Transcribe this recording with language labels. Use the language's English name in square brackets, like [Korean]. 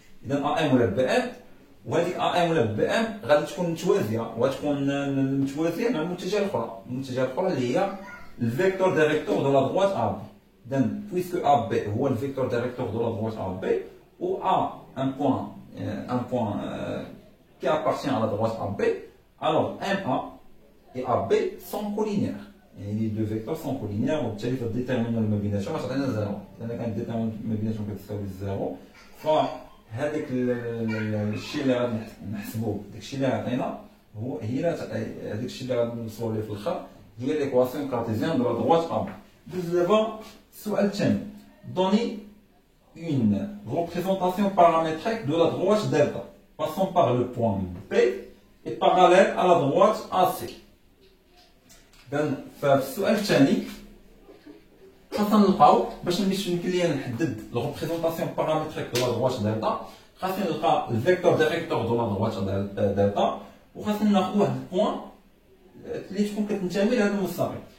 [Arabic] إذا أ ام ولا بي ام، وهذيك أ ام ولا بي ام غادي تكون متوازية، وغتكون متوازية مع المتجهة الأخرى، المتجهة الأخرى اللي هي الفيكتور ديريكتور دو لا دروات أ بي. إذا بويسكو أ بي هو الفيكتور ديريكتور دو لا دروات أ بي، و أ ان بوان [French] qui appartient à la droite AB, alors MA et AB sont collinaires. Et les deux vecteurs sont collinaires, [Arabic] وبالتالي فالديتيرمينال ما بيناتهم غتعطينا زيرو. إذا كان الديتيرمينال ما بيناتهم كتساوي زيرو، فهذاك الشيء اللي غادي نحسبوه، داك الشيء اللي عطينا هي هذاك الشيء اللي غادي نوصلوا ليه في الاخر هي ليكواسيون كارتيزيان دو لا دروات AB. دوز دابا السؤال الثاني. [French] دوني une représentation paramétrique de la droite delta passant par le point B et parallèle à la droite AC. [Arabic] في السؤال الثاني خاصنا نلقاو باش يمكن ليا نحدد لو ريبريزونطاسيون بارامتريك دو لا دروات دلتا، خاصني نلقى الفيكتور ديريكتور دو لا دروات دلتا، وخاصنا ناخذ واحد البوان اللي تكون كتنتمي لهذا المستقيم.